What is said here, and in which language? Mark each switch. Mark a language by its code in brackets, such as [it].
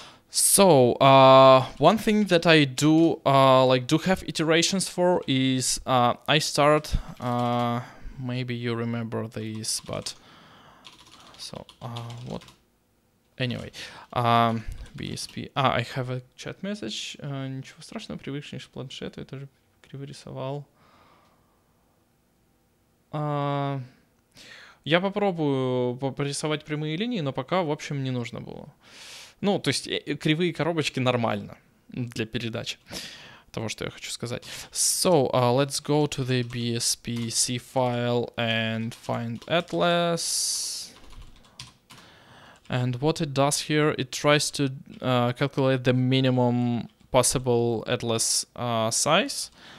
[en] So one thing that I do have iterations for is I start, maybe you remember this, but so what, anyway, BSP, I have a chat message, [ru] ничего страшного, привыкнешь к планшету, я тоже криво рисовал. Я попробую порисовать прямые линии, но пока, в общем, не нужно было. Ну, то есть кривые коробочки нормально для передачи того, что я хочу сказать. [en] So, let's go to the BSP-C file and find atlas. And what it does here, it tries to calculate the minimum possible atlas size.